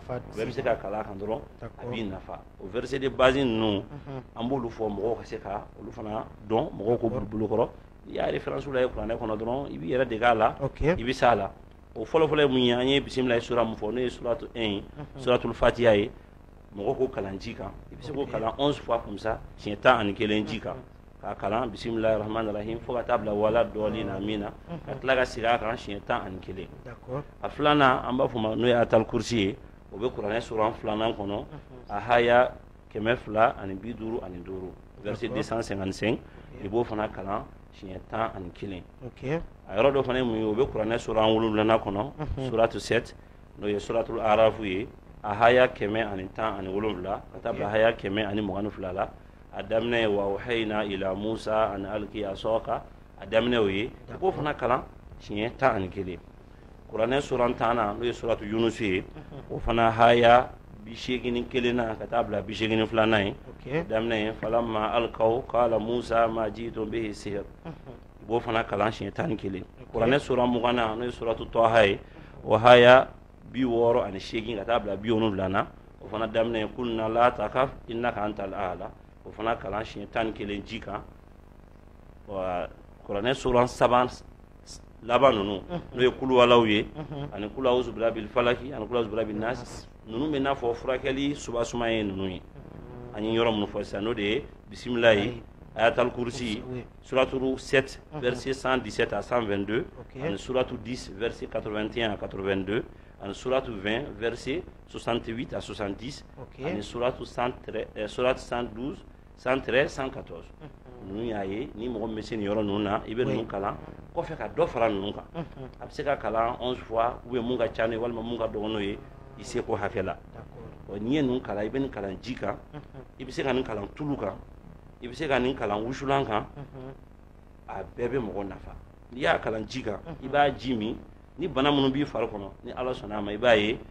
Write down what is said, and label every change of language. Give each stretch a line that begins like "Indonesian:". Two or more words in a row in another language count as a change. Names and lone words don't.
Bambara: bɛ se ka kalan kan dɔrɔn a b'i nafa o
French: verset de base
Bambara: ninnu an b'olu fɔ mɔgɔw ka se ka olu fana dɔn mɔgɔw k'o bolo kɔrɔ n'i y'a référence la ye kuranɛ kɔnɔ dɔrɔn i b'i yɛrɛ dege a la i bɛ s'a la o fɔlɔfɔlɔ ye mun ye an ye bisimilayi sura mun fɔ n'o ye suratu 1 ye
Arabic: سورة الفاتحة
Bambara: ye mɔgɔ k'o kalan ji kan i bɛ se k'o kalan 11
French: fois comme ça
Bambara: siɲɛ 11 ji kan k'a kalan
Arabic: بسم الله الرحمن الرحيم
Bambara: fo ka taa bila wala dɔɔnin na min na ka tila ka segin a kan siɲɛ 11 a filanan an b'a fɔ ma n'o ye
Arabic: آية الكرسي
Bambara: ye o bɛ kuranɛ suran filanan kɔnɔ a haya 255 verset 255 i b'o fana kalan siɲɛ 11 a yɔrɔ dɔ fana ye mun ye o bɛ kuranɛ suran 7 kɔnɔ suratu 7 n'o ye
Arabic: سورة الأعراف
Bambara: ye a haya 117 ka taa bila haya 122 la a daminɛ ye
Arabic: وأوحينا إلى موسى أن ألق عصاك
Bambara: a daminɛ o ye i b'o fana kalan siɲɛ 11 kuranɛ suran 10 n'o ye
Arabic: سورة يونس
Bambara: ye o fana haya 81 na ka taa bila 82 ye daminɛ ye
Arabic: فلما ألقوا قال موسى ما جئتم به السحر
Bambara: i b'o fana kalan siɲɛ 11 kuranɛ suran 20 na n'o ye
Arabic: سورة طه
Bambara: ye o haya 68 ka taa bila 70 na o fana daminɛ ye
Arabic: قلنا لا تخف إنك أنت الأعلى
Bambara: o fana kalan siɲɛ 11 ji kan kuranɛ suran 3 laban ninnu n'o ye kuluwalaw ye ani
Arabic: قل أعوذ برب الفلق
Bambara: ani
Arabic: قل أعوذ برب الناس
Bambara: ninnu bɛ n'a fɔ furakɛli subasuma ye ninnu ye an ye yɔrɔ minnu fɔ sisan n'o de ye bisimilayi
Arabic: آية الكرسي
Bambara: suratu 7 verset 117 à 122 ani suratu 10 verset 81 à 82 ani suratu 20 verset 68 à 70 ani suratu 112 113 114 ninnu y'a ye ni mɔgɔ min bɛ se nin yɔrɔ ninnu na i bɛ ninnu kalan kɔfɛ ka dɔ fara ninnu kan a bɛ se ka kalan 11
French: fois ou bien
Bambara: mun ka ca n'o ye walima mun ka dɔgɔ n'o ye i seko hakɛ la n'i ye ninnu kalan i bɛ nin kalan ji kan i bɛ se ka nin kalan tulu kan i bɛ se ka nin kalan wusulan kan a bɛɛ bɛ mɔgɔ nafa n'i y'a kalan ji kan i b'a ji min ni bana minnu b'i fari kɔnɔ ni ala sɔnna a ma i b'a ye